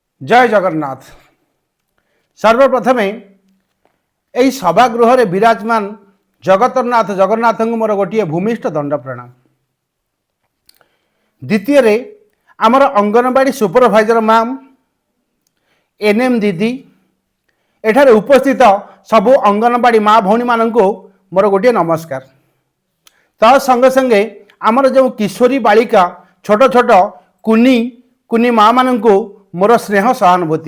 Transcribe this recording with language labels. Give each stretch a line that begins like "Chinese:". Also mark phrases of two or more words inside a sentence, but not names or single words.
Odia: ଜୟ ଜଗନ୍ନାଥ। ସର୍ବପ୍ରଥମେ ଏହି ସଭାଗୃହ ବିରାଜମାନ ଜଗତରନାଥ ଜଗନ୍ନାଥ ମୋର ଗୋଟେ ଭୂମିଷ୍ଠ ଦଣ୍ଡ ପ୍ରଣାମ। ଦ୍ୱିତୀୟ ଆମର ଅଙ୍ଗନୱାଡ଼ି ସୁପରଭାଇଜର ମେମ ଏନଏମ ଦିଦି ଏଠାରେ ଉପସ୍ଥିତ ସବୁ ଅଙ୍ଗନୱାଡ଼ି ମାଁ ଭଉଣୀ ମାନଙ୍କ ମୋର ଗୋଟେ ନମସ୍କାର। ତା ସଙ୍ଗେ ସଙ୍ଗେ ଆମର ଯୋ କିଶୋରୀ ବାଳିକା ଛୋଟ ଛୋଟ କୁନି କୁନି ମାଁ ମାନଙ୍କ ମୋର ସ୍ନେହ ସହାନୁଭୂତି।